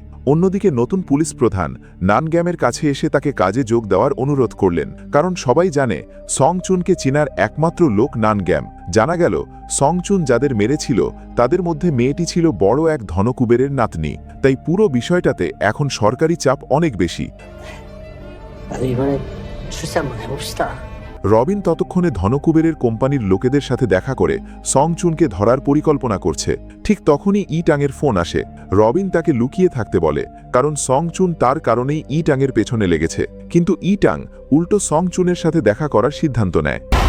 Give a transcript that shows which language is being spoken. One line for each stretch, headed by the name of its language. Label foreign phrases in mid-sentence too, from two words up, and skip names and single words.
Bangla: অন্যদিকে নতুন পুলিশ প্রধান নানগ্যামের কাছে এসে তাকে কাজে যোগ দেওয়ার অনুরোধ করলেন, কারণ সবাই জানে সংচুনকে চেনার একমাত্র লোক নানগ্যাম। জানা গেল সংচুন যাদের মেরেছিল তাদের মধ্যে মেয়েটি ছিল বড় এক ধনকুবেরের নাতনি। তাই পুরো বিষয়টাতে এখন সরকারি চাপ অনেক বেশি।
Korean: 나도 이번에 출세 한번 해봅시다.
Bangla: রবিন ততক্ষণে ধনকুবেরের কোম্পানির লোকেদের সাথে দেখা করে সংচুনকে ধরার পরিকল্পনা করছে। ঠিক তখনই ইটাংয়ের ফোন আসে। রবিন তাকে লুকিয়ে থাকতে বলে, কারণ সংচুন তার কারণেই ইটাংয়ের পেছনে লেগেছে। কিন্তু ইটাং উল্টো সংচুনের সাথে দেখা করার সিদ্ধান্ত নেয়।